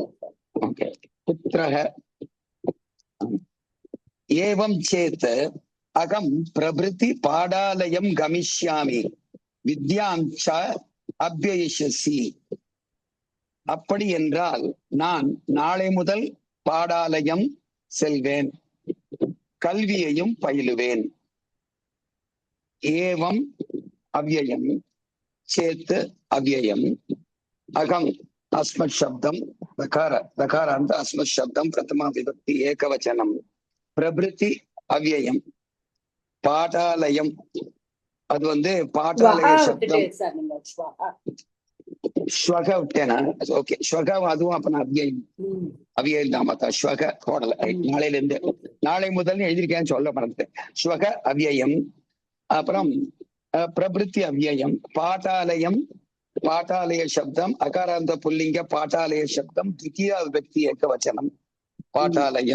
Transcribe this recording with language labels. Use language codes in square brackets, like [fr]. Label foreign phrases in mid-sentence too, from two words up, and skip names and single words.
[sa] पुत्रः एवं चेत् अहं प्रभृति पाठालयं गमिष्यामि विद्यां च अध्ययिष्यसि. [ta] அப்படி என்றால் நான் நாளை முதல் பாடாலயம் செல்வேன், கல்வியையும் பயிலுவேன். [sa] एवं अव्ययं चेत् अव्ययं अहं अस्मत् शब्दम दकारांत अस्मत् शब्दम प्रथमा विभक्ति एकवचनम प्रभृति अव्ययम पाठालयम [ta] அது வந்து பாட்டாலய சப்தம். ஸ்வக விட்டேனா? ஓகே, ஸ்வக அதுவும் அப்ப நான் அவ்யயம் தான் மாத்தா. ஸ்வக போடல. நாளையில இருந்து, நாளை முதல் எழுதிருக்கேன்னு சொல்ல மறந்துட்டேன். [sa] श्वः अव्ययम्, அப்புறம் प्रभृति अव्ययम्, पाठालयम् पाठालय शब्दम् अकारान्त पुल्लिङ्ग पाठालय शब्दम् द्वितीया विभक्ति एकवचनम् पाठालयम्.